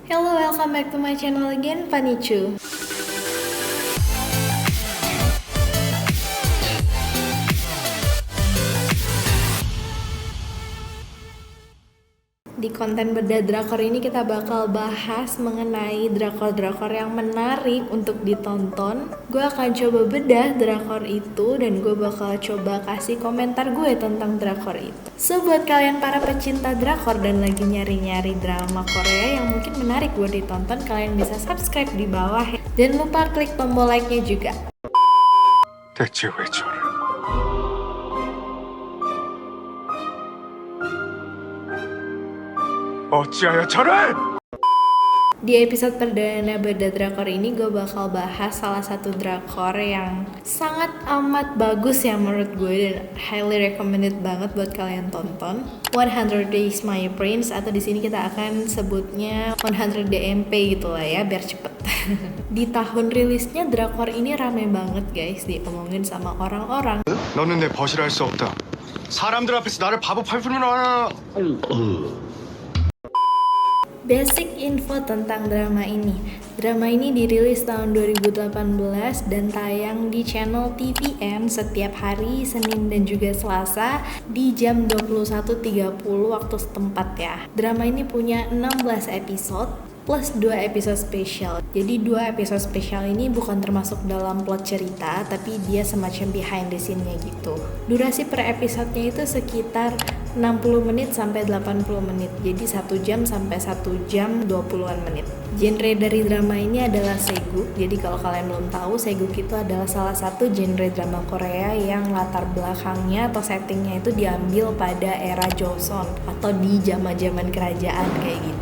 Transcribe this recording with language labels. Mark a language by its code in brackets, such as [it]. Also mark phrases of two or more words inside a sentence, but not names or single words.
[en] Hello, welcome back to my channel again, Panichu. [id] Di konten Bedah Drakor ini kita bakal bahas mengenai drakor-drakor yang menarik untuk ditonton. Gue akan coba bedah drakor itu dan gue bakal coba kasih komentar gue tentang drakor itu. So buat kalian para pecinta drakor dan lagi nyari-nyari drama Korea yang mungkin menarik buat ditonton, kalian bisa subscribe di bawah ya. Jangan lupa klik tombol like-nya juga. [ko] 대체 왜 저래? 어찌하여 저래? [id] Di episode perdana Bedah Drakor ini gue bakal bahas salah satu drakor yang sangat amat bagus ya menurut gue dan [en] highly recommended [id] banget buat kalian tonton. 100 Days My Prince, atau di sini kita akan sebutnya 100 DMP gitu lah ya biar cepet. Di tahun rilisnya drakor ini rame banget guys, diomongin sama orang-orang. [ko] 너는 내 벗이라 할 수 없다. 사람들 앞에서 나를 바보 팔풀면 알아. [en] Basic info [id] tentang drama ini. Drama ini dirilis tahun 2018 dan tayang di channel TVN setiap hari Senin dan juga Selasa di jam 21.30 waktu setempat ya. Drama ini punya 16 episode plus 2 episode spesial. Jadi 2 episode spesial ini bukan termasuk dalam plot cerita, tapi dia semacam [en] behind the scene- [id] nya gitu. Durasi per episodenya itu sekitar 60 menit sampai 80 menit. Jadi 1 jam sampai 1 jam 20-an menit. Genre dari drama ini adalah seguk. Jadi kalau kalian belum tahu, seguk itu adalah salah satu genre drama Korea yang latar belakangnya atau settingnya itu diambil pada era Joseon atau di zaman-zaman kerajaan kayak gitu.